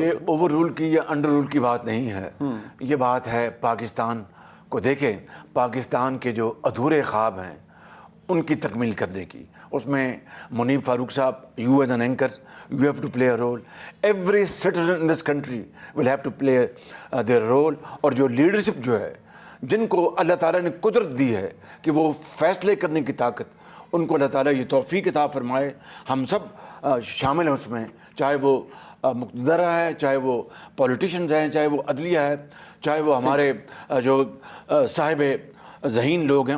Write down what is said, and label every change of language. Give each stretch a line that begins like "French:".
Urdu: یہ over role کی یا انڈر رول کی بات نہیں ہے، یہ بات ہے پاکستان کو دیکھیں، پاکستان کے جو ادھورے خواب ہیں ان کی تکمیل کرنے کی. اس میں
English: منیب فاروق صاحب، you as an anchor, you have to play a role. Every citizen in this country will have to play their role.
Urdu: اور جو لیڈرشپ جو ہے، جن کو اللہ تعالیٰ نے قدرت دی ہے کہ وہ فیصلے کرنے کی طاقت، ان کو اللہ تعالیٰ یہ توفیق عطا فرمائے. ہم سب شامل ہیں اس میں، چاہے وہ مقتدرہ ہے، چاہے وہ پولیٹیشنز ہیں، چاہے وہ عدلیہ ہے، چاہے وہ ہمارے جو صاحب ذہین لوگ ہیں.